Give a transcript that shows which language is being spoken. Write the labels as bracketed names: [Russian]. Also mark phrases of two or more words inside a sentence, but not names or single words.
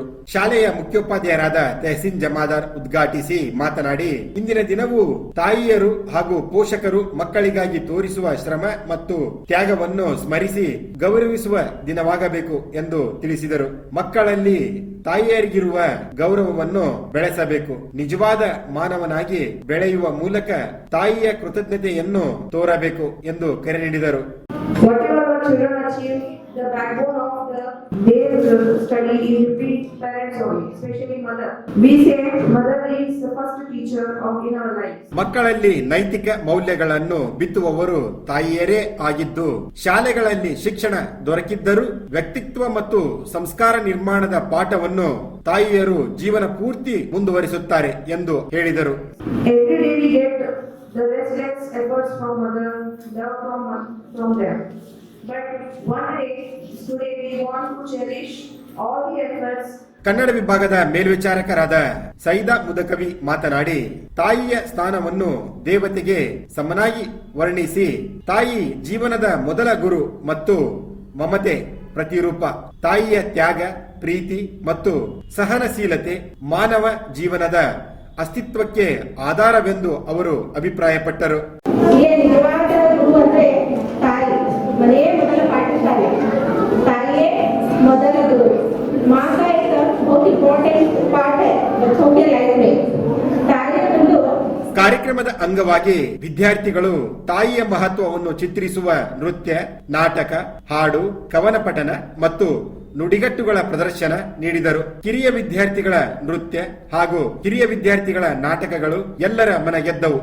[Kannada] ಶಾಲೆಯ ಮುಖ್ಯೋಪಾಧ್ಯಾಯರಾದ ತೆಹಸೀನ್ ಜಮಾದಾರ್ ಉದ್ಘಾಟಿಸಿ ಮಾತನಾಡಿ, ಇಂದಿನ ದಿನವು ತಾಯಿಯರು ಹಾಗೂ ಪೋಷಕರು ಮಕ್ಕಳಿಗಾಗಿ ತೋರಿಸುವ ಶ್ರಮ ಮತ್ತು ತ್ಯಾಗವನ್ನು ಸ್ಮರಿಸಿ ಗೌರವಿಸುವ ದಿನವಾಗಬೇಕು ಎಂದು ತಿಳಿಸಿದರು. ಮಕ್ಕಳಲ್ಲಿ ತಾಯಿಯರಿಗಿರುವ ಗೌರವವನ್ನು ಬೆಳೆಸಬೇಕು. ನಿಜವಾದ ಮಾನವನಾಗಿ ಬೆಳೆಯುವ ಮೂಲಕ ತಾಯಿಯ ಕೃತಜ್ಞತೆಯನ್ನು ತೋರಬೇಕು ಎಂದು ಕರೆ ನೀಡಿದರು. [English] The backbone of their study is between parents only, especially mother. We say mother is the first teacher in our lives. [Kannada] ಮಕ್ಕಳಲ್ಲಿ ನೈತಿಕ ಮೌಲ್ಯಗಳನ್ನು ಬಿತ್ತುವವರು ತಾಯಿಯರೇ ಆಗಿದ್ದು, ಶಾಲೆಗಳಲ್ಲಿ ಶಿಕ್ಷಣ ದೊರಕಿದ್ದರೂ ವ್ಯಕ್ತಿತ್ವ ಮತ್ತು ಸಂಸ್ಕಾರ ನಿರ್ಮಾಣದ ಪಾಠವನ್ನು ತಾಯಿಯರು ಜೀವನ ಪೂರ್ತಿ ಮುಂದುವರಿಸುತ್ತಾರೆ ಎಂದು ಹೇಳಿದರು. [English] Every day we get the restless efforts from mother, love from them. But one day, today we want to cherish all the efforts. [Kannada] ಕನ್ನಡ ವಿಭಾಗದ ಮೇಲ್ವಿಚಾರಕರಾದ ಸೈದಾ ಮುದಕವಿ ಮಾತನಾಡಿ, ತಾಯಿಯ ಸ್ಥಾನವನ್ನು ದೇವತೆಗೆ ಸಮನಾಗಿ ವರ್ಣಿಸಿ, ತಾಯಿ ಜೀವನದ ಮೊದಲ ಗುರು ಮತ್ತು ಮಮತೆ ಪ್ರತಿರೂಪ. ತಾಯಿಯ ತ್ಯಾಗ, ಪ್ರೀತಿ ಮತ್ತು ಸಹನಶೀಲತೆ ಮಾನವ ಜೀವನದ ಅಸ್ತಿತ್ವಕ್ಕೆ ಆಧಾರವೆಂದು ಅವರು ಅಭಿಪ್ರಾಯಪಟ್ಟರು. ಮನೆಯೇ ಮೊದಲ ಪಾಠಶಾಲೆ, ತಾಯಿಯೇ ಮೊದಲ ಗುರು. [Hindi] माँ का एक बहुत इम्पोर्टेंट पार्ट है बच्चों के लाइफ में. [Kannada] ताई ಒಂದು ಕಾರ್ಯಕ್ರಮದ ಅಂಗವಾಗಿ ವಿದ್ಯಾರ್ಥಿಗಳು ತಾಯಿಯ ಮಹತ್ವವನ್ನು ಚಿತ್ರಿಸುವ ನೃತ್ಯ, ನಾಟಕ, ಹಾಡು, ಕವನ ಪಠನ ಮತ್ತು ನುಡಿಗಟ್ಟುಗಳ ಪ್ರದರ್ಶನ ನೀಡಿದರು. ಕಿರಿಯ ವಿದ್ಯಾರ್ಥಿಗಳ ನೃತ್ಯ ಹಾಗೂ ಹಿರಿಯ ವಿದ್ಯಾರ್ಥಿಗಳ ನಾಟಕಗಳು ಎಲ್ಲರ ಮನ ಗೆದ್ದವು.